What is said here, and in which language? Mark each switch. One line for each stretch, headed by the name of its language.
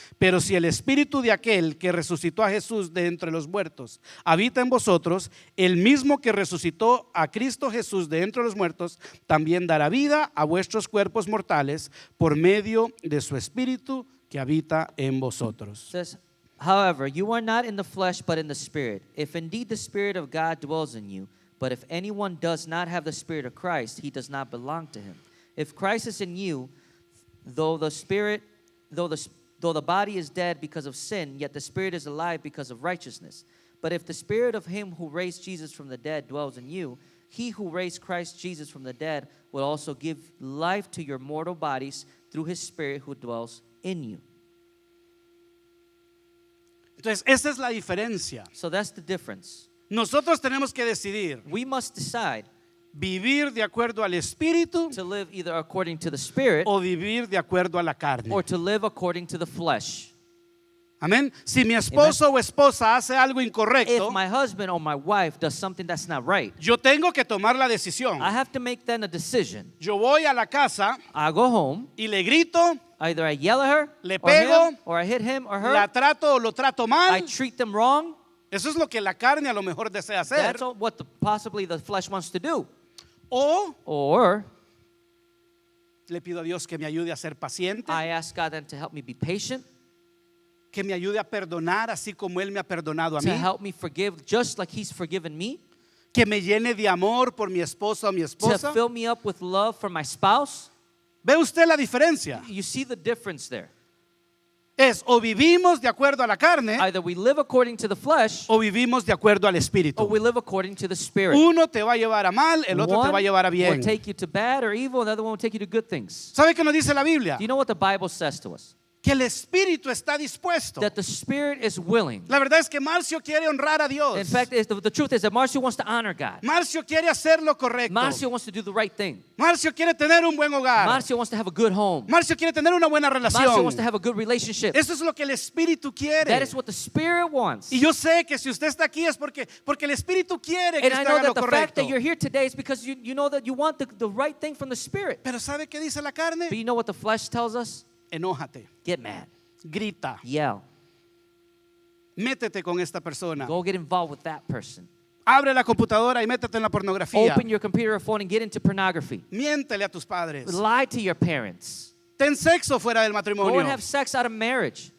Spanish: Pero si el Espíritu de aquel que resucitó a Jesús de entre los muertos habita en vosotros, el mismo que resucitó a Cristo Jesús de entre los muertos, también dará vida a vuestros cuerpos mortales por medio de su Espíritu que habita en vosotros.
English: It says, however, you are not in the flesh, but in the Spirit. If indeed the Spirit of God dwells in you, but if anyone does not have the Spirit of Christ, he does not belong to him. If Christ is in you, though the body is dead because of sin, yet the Spirit is alive because of righteousness. But if the Spirit of him who raised Jesus from the dead dwells in you, he who raised Christ Jesus from the dead will also give life to your mortal bodies through his Spirit who dwells in you.
Spanish: Entonces, esa es la diferencia.
English: So that's the difference.
Spanish: Nosotros tenemos que decidir
English: We must decide
Spanish: vivir de acuerdo al Espíritu
English: to live either according to the Spirit
Spanish: o vivir de acuerdo a la carne.
English: or to live according to the flesh.
Spanish: Amén. Si mi esposo o esposa hace algo incorrecto,
English: If my husband or my wife does something that's not right,
Spanish: yo tengo que tomar la decisión.
English: I have to make then a decision.
Spanish: Yo voy a la casa
English: I go home,
Spanish: y le grito,
English: either I yell at her
Spanish: Le
English: or
Spanish: pego,
English: him, or I hit him or her.
Spanish: la trato o lo trato
English: I
Spanish: mal.
English: treat them wrong.
Spanish: Eso es lo que la carne a lo mejor desea hacer.
English: That's what possibly the flesh wants to do.
Spanish: O
English: Or
Spanish: le pido a Dios que me ayude a ser paciente,
English: I ask God then to help me be patient,
Spanish: que me ayude a perdonar así como Él me ha perdonado a
English: to
Spanish: mí,
English: help me forgive just like He's forgiven me,
Spanish: que me llene de amor por mi esposo o mi
English: to
Spanish: esposa.
English: fill me up with love for my spouse.
Spanish: ¿Ve usted la diferencia?
English: You see the difference there.
Spanish: Es o vivimos de acuerdo a la carne
English: Either we live according to the flesh
Spanish: o vivimos de acuerdo al
English: or
Spanish: Espíritu.
English: we live according to the Spirit.
Spanish: Uno te va a llevar a mal, el otro te va a llevar a
English: will
Spanish: bien.
English: take you to bad or evil, the other one will take you to good things.
Spanish: ¿Sabe qué nos dice la Biblia?
English: Do you know what the Bible says to us?
Spanish: Que el Espíritu está dispuesto.
English: That the Spirit is willing.
Spanish: La verdad es que Marcio quiere honrar a Dios.
English: In fact, the truth is that Marcio wants to honor God.
Spanish: Marcio quiere hacer lo correcto.
English: Marcio wants to do the right thing.
Spanish: Marcio quiere tener un buen hogar.
English: Marcio wants to have a good home.
Spanish: Marcio quiere tener una buena
English: Marcio
Spanish: relación.
English: wants to have a good relationship.
Spanish: Eso es lo que el Espíritu quiere.
English: That is what the Spirit wants.
Spanish: Y yo sé que si usted está aquí es porque el Espíritu quiere que
English: And I
Spanish: usted
English: know
Spanish: haga lo
English: that the fact
Spanish: correcto.
English: that you're here today is because you know that you want the right thing from the Spirit.
Spanish: Pero ¿sabe qué dice la carne?
English: But you know what the flesh tells us?
Spanish: Enójate,
English: Get mad.
Spanish: grita,
English: Yell.
Spanish: métete con esta persona.
English: Go get involved with that person.
Spanish: Abre la computadora y métete en la pornografía.
English: Open your computer or phone and get into pornography.
Spanish: Miéntele a tus padres.
English: Lie to your parents.
Spanish: Ten sexo fuera del
English: Go
Spanish: matrimonio.
English: and have sex out of marriage.